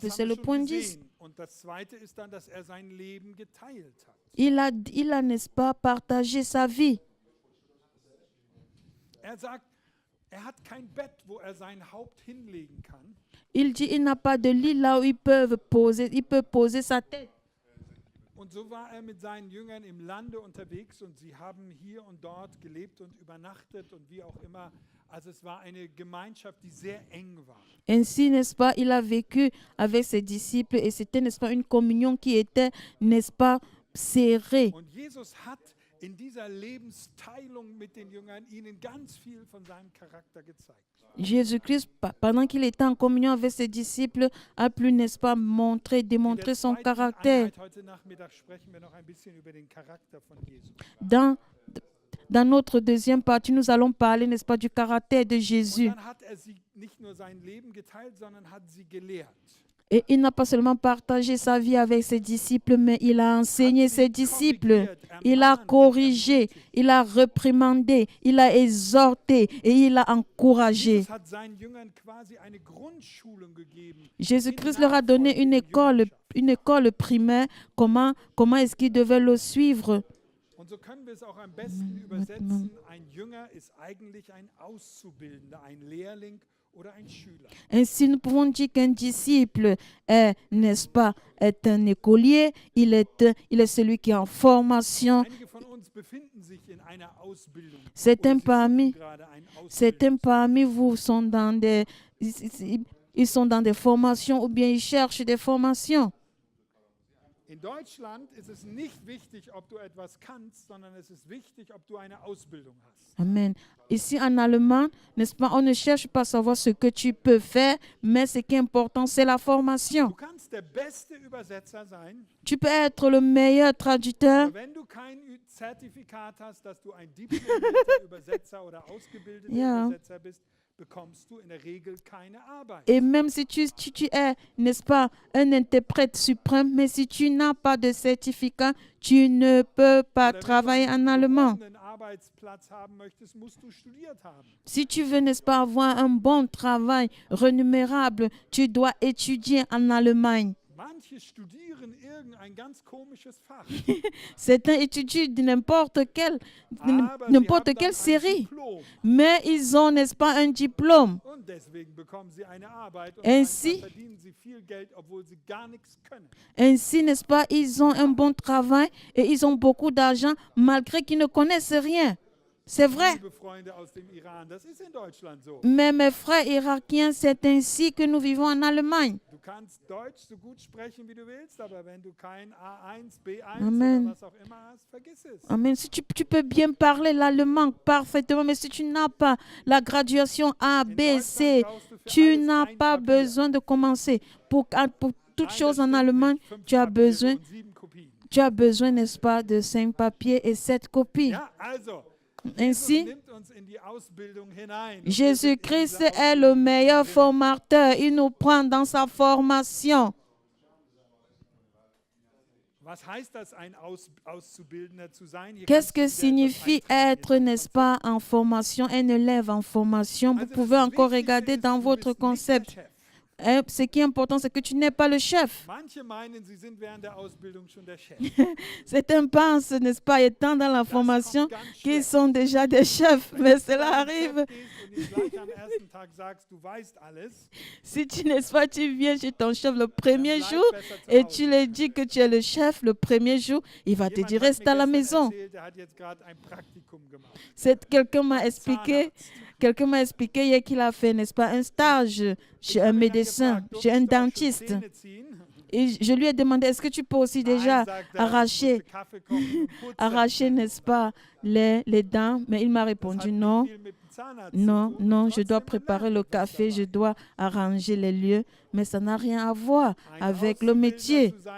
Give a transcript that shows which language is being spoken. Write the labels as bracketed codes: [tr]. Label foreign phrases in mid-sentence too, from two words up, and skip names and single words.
[de] Das [fr] C'est [de] haben [fr] le [de] wir [fr] point [de] schon [fr] 10. [de] gesehen. Und das Zweite ist dann, dass er sein Leben geteilt hat. [fr] Il a, n'est-ce pas, partagé sa vie. [de] Er sagt, er hat kein Bett, wo er sein Haupt hinlegen kann. [fr] Il dit il n'a pas de lit là où il peut poser sa tête. [de] Und so war er mit seinen Jüngern im Lande unterwegs und sie haben hier und dort gelebt und übernachtet und wie auch immer. Also es war eine Gemeinschaft, die sehr eng war. [fr] Ainsi, n'est-ce pas, il a vécu avec ses disciples et c'était, n'est-ce pas, une communion qui était, n'est-ce pas, serrée. [de] Und Jesus hat in dieser Lebensteilung mit den Jüngern ihnen ganz viel von seinem Charakter gezeigt. [fr] Jésus-Christ, pendant qu'il était en communion avec ses disciples, a pu, n'est-ce pas, démontrer son caractère. [de] Einheit heute Nachmittag sprechen wir noch ein bisschen über den Charakter von Jesus. [fr] Dans notre deuxième partie, nous allons parler, n'est-ce pas, du caractère de [de] Und [fr] Jésus. [de] dann hat er sie nicht nur sein Leben geteilt, sondern hat sie gelehrt. [fr] Et il n'a pas seulement partagé sa vie avec ses disciples, mais il a enseigné ses disciples. Il a corrigé, il a reprimandé, il a exhorté et il a encouragé. [de] Jesus hat seinen Jüngern quasi eine Grundschulung gegeben. [fr] Jésus-Christ leur a donné une école primaire, comment est-ce qu'ils devaient le suivre. [de] Und so können wir es auch am besten übersetzen. Ein Jünger ist eigentlich ein Auszubildender, ein Lehrling oder ein Schüler. [fr] Ainsi, nous pouvons dire qu'un disciple est, n'est-ce pas, est un écolier, il est celui qui est en formation. [de] Einige von uns befinden sich in einer Ausbildung. [fr] Certains [de] Oder sie suchen gerade einen [fr] Certains [de] Ausbilder. [fr] parmi vous sont ils sont dans des formations ou bien ils cherchent des formations. [de] In Deutschland ist es nicht wichtig, ob du etwas kannst, sondern es ist wichtig, ob du eine Ausbildung hast. Amen. [fr] Ici en Allemagne, n'est-ce pas, on ne cherche pas à savoir ce que tu peux faire, mais ce qui est important, c'est la formation. [de] Du kannst der beste Übersetzer sein, [fr] Tu peux être le meilleur traducteur, [de] aber wenn du kein Zertifikat hast, dass du ein diplomierter Übersetzer oder ausgebildeter Ja. Übersetzer bist, bekommst du in der Regel keine Arbeit. [fr] et même si tu es, n'est-ce pas, un interprète suprême, mais si tu n'as pas de certificat, tu ne peux pas [de] Oder [fr] travailler [de] wenn [fr] en [de] du [fr] allemand. [de] einen Arbeitsplatz haben möchtest, musst du studiert haben. [fr] Si tu veux, n'est-ce pas, avoir un bon travail rémunérable, tu dois étudier en Allemagne. [de] Manche studieren irgendein ganz komisches Fach. [fr] Certains étudient [de] Aber sie [fr] n'importe [de] haben [fr] quelle [de] dann ein [fr] série, [de] Diplom. [fr] mais ils ont, n'est-ce pas, un diplôme. [de] Und deswegen bekommen sie eine Arbeit und [fr] Ainsi- [de] manchmal verdienen sie viel Geld, obwohl sie gar nichts können. [fr] Ainsi, n'est-ce pas, ils ont un bon travail et ils ont beaucoup d'argent malgré qu'ils ne connaissent rien. C'est vrai. [de] Liebe Freunde aus dem Iran, das ist in Deutschland so. [fr] Mais mes frères irakiens, c'est ainsi que nous vivons en Allemagne. [de] Du kannst Deutsch so gut sprechen, wie du willst, aber wenn du kein A1, B1 Amen. oder was auch immer hast, vergiss es. Amen. [fr] Si tu peux bien parler l'allemand parfaitement, mais si tu n'as pas la graduation A, [de] In [fr] B, [de] Deutschland [fr] C, [de] brauchst du für [fr] tu [de] alles [fr] n'as [de] ein [fr] pas [de] Papier. [fr] besoin de commencer. Pour toute [de] Nein, [fr] chose [de] das [fr] en [de] stimmt [fr] Allemagne, [de] nicht. 5 [fr] tu as [de] Papiere [fr] besoin, [de] und 7 Kopien. [fr] n'est-ce pas, de 5 papiers et 7 copies. [de] Ja, also, Jesus [fr] Ainsi, [de] nimmt uns in die Ausbildung hinein. Und wir sind in [fr] Jésus-Christ [de] dieser [fr] est le meilleur [de] drin. [fr] formateur. Il nous prend dans sa formation. [de] Was heißt das, ein Auszubildender zu sein? Hier [fr] Qu'est-ce [de] kannst du [fr] que [de] dir etwas [fr] signifie [de] eintragen in [fr] être, [de] dein [fr] n'est-ce pas, en formation, un élève en formation? Vous [de] Also, [fr] pouvez [de] das [fr] encore [de] Wichtigste [fr] regarder [de] ist, [fr] dans [de] du [fr] votre [de] bist nicht der [fr] concept. [de] Chef. [fr] Ce qui est important, c'est que tu n'es pas le chef. [de] Manche meinen, sie sind während der Ausbildung schon der Chef. [fr] Certains pensent, n'est-ce pas, étant dans la formation, [de] kommt ganz [fr] qu'ils [de] schlecht. [fr] sont déjà des chefs, mais [de] Wenn du [fr] cela [de] zu deinem [fr] arrive. [de] Chef gehst und ihm gleich am ersten Tag sagst, du weißt alles, [fr] Si tu, n'est-ce pas, tu viens chez ton chef le [de] dann [fr] premier [de] bleib [fr] jour [de] besser zu [fr] et [de] Hause. [fr] tu lui dis que tu es le chef le premier jour, il va te [de] Jemand [fr] dire [de] hat [fr] reste [de] mir [fr] à la [de] gestern [fr] maison. [de] erzählt, der hat jetzt gerade ein Praktikum gemacht. [fr] Quelqu'un m'a expliqué, Quelqu'un m'a expliqué hier qu'il a fait, n'est-ce pas, un stage chez un médecin, chez un dentiste. Et je lui ai demandé, est-ce que tu peux aussi déjà arracher, n'est-ce pas, les dents? Mais il m'a répondu non. Non, non, je dois préparer le café, je dois arranger les lieux, mais ça n'a rien à voir avec le métier.